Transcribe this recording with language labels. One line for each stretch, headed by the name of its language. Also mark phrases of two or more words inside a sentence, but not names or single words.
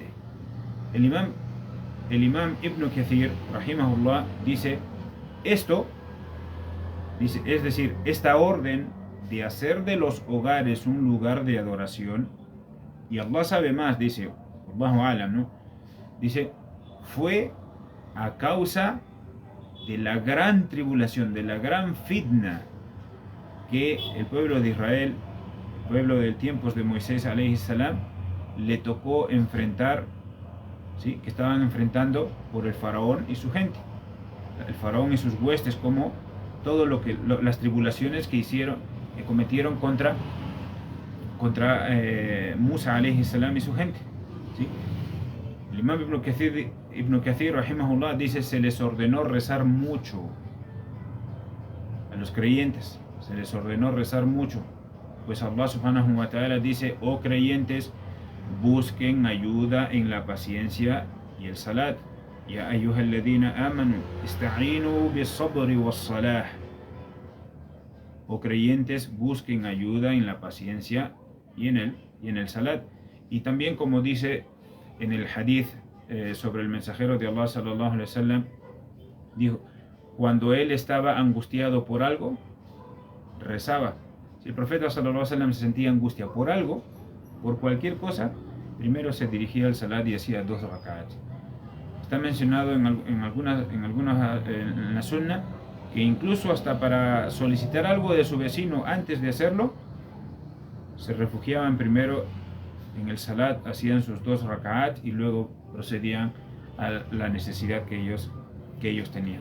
Spanish: El imam Ibn Kathir, rahimahullah, dice: esto, es decir, esta orden de hacer de los hogares un lugar de adoración, y Allah sabe más, dice,
Arabic: الله أعلم,
Spanish: ¿no? Dice, fue a causa de la gran tribulación, de la gran fitna que el pueblo de Israel, el pueblo de tiempos de Moisés
Arabic: عليه السلام,
Spanish: le tocó enfrentar, ¿sí? Que estaban enfrentando por el faraón y su gente, el faraón y sus huestes, como todo las tribulaciones que cometieron contra Musa
Arabic: عليه السلام
Spanish: y su gente, ¿sí? El imam Ibn Kathir rahimahullah dice: se les ordenó rezar mucho a los creyentes, se les ordenó rezar mucho, pues Allah
Arabic: سبحانه وتعالى
Spanish: dice: oh creyentes, busquen ayuda en la paciencia y el salat.
Arabic: يا أيها الذين آمنوا استعينوا بالصبر والصلاة.
Spanish: Oh creyentes, busquen ayuda en la paciencia y en el salat. Y también, como dice en el hadith sobre el mensajero de Allah
Arabic: صلى الله عليه وسلم,
Spanish: dijo: cuando él estaba angustiado por algo, rezaba. Si el profeta
Arabic: صلى الله عليه وسلم
Spanish: se sentía angustia por algo, por cualquier cosa, primero se dirigía al salat y hacía 2 rak'at. Está mencionado en la sunna que incluso hasta para solicitar algo de su vecino antes de hacerlo, se refugiaban primero en el salat, hacían sus 2 rak'at y luego procedían a la necesidad que ellos tenían.